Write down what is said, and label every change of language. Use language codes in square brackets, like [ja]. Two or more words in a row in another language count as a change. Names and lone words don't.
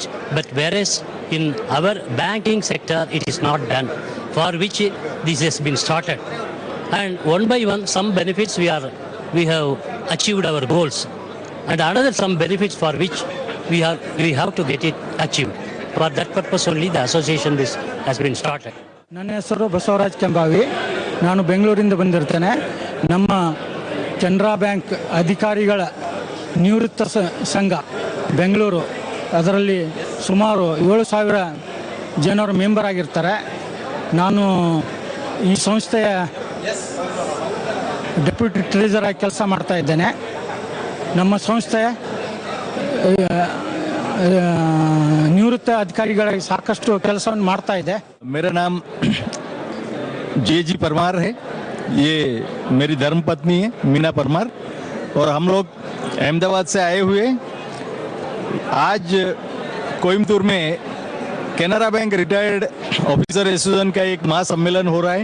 [en] But whereas in our banking sector, it is not done, for which this has been started. And one by one, some benefits we have achieved our goals. And another some benefits for which we have to get it achieved. For that purpose only the association this has been started. [kn] ನನ್ನ ಹೆಸರು ಬಸವರಾಜ್ ಕೆಂಬಾವಿ. ನಾನು ಬೆಂಗಳೂರಿಂದ ಬಂದಿರ್ತೇನೆ. ನಮ್ಮ ಕೆನರಾ ಬ್ಯಾಂಕ್ ಅಧಿಕಾರಿಗಳ ನಿವೃತ್ತ ಸಂಘ ಬೆಂಗಳೂರು, ಅದರಲ್ಲಿ ಸುಮಾರು 7,000 ಜನರು ಮೆಂಬರ್ ಆಗಿರ್ತಾರೆ. ನಾನು ಈ ಸಂಸ್ಥೆಯ ಡೆಪ್ಯೂಟಿ ಟ್ರೆಜರ್ ಆಗಿ ಕೆಲಸ ಮಾಡ್ತಾ ಇದ್ದೇನೆ. ನಮ್ಮ ಸಂಸ್ಥೆ ನಿವೃತ್ತ अधिकारिಗಳಿಗೆ ಸಾಕಷ್ಟು ಕೆಲಸವನ್ನು ಮಾಡ್ತಾ ಇದೆ. [hi] मेरा नाम JG परमार है. ये मेरी धर्मपत्नी है मीना परमार और हम लोग अहमदाबाद से आए हुए आज कोयम्बतूर में कैनरा बैंक रिटायर्ड ऑफिसर एसोसिएशन का एक महासम्मेलन हो रहा है.